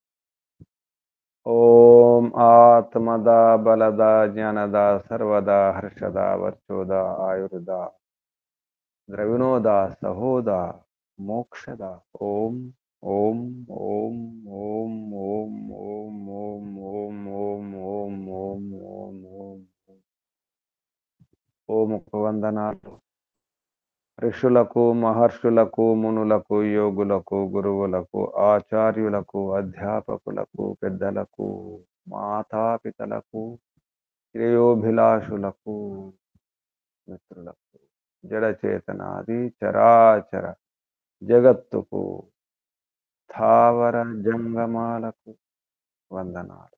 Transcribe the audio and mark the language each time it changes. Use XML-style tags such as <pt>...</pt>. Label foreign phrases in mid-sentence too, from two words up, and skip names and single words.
<sa>ओम आत्मदा बलदा ज्ञानदा सर्वदा हर्षदा वर्चोदा आयुर्दा द्रविणोदा सहोदा मोक्षदा। ओम ओम ओम ओम ओम ओम ओम ओम ओम ओम ओम ओम ओम</sa> <te>ओम వందనాలు ఋషులకు మహర్షులకు మునులకు యోగులకు గురువులకు ఆచార్యులకు అధ్యాపకులకు పెద్దలకు మాతాపితలకు శ్రేయోభిలాషులకు మిత్రులకు జడచేతనాది చరాచర జగత్తుకు స్థావర జంగమాలకు వందనాలు.</te>